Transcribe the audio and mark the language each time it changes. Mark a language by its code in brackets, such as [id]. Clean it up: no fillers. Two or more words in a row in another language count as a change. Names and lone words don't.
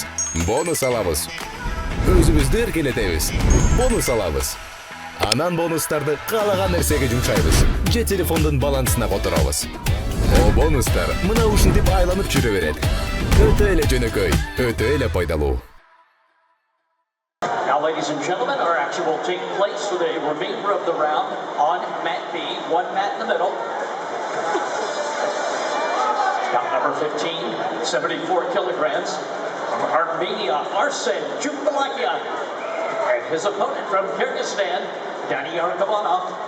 [ky] Бонус алабыз. Өзүбүздү эркелетебиз. Бонус алабыз. Анан бонустарды каалаган нерсеге жумшайбыз. Же телефондун балансына которобуз. О бонустар мына ушинтип айланып жүрө берет. Өтө эле жөнөкөй, өтө эле пайдалуу. [en] Now, ladies and gentlemen, our action will take place for the remainder of the round on mat B, one mat in the middle. Count number 15, 74 kilograms, from Armenia, Arsen Džulfalakyan, and his opponent from Kyrgyzstan, DANIYAR KÖBÖNOV.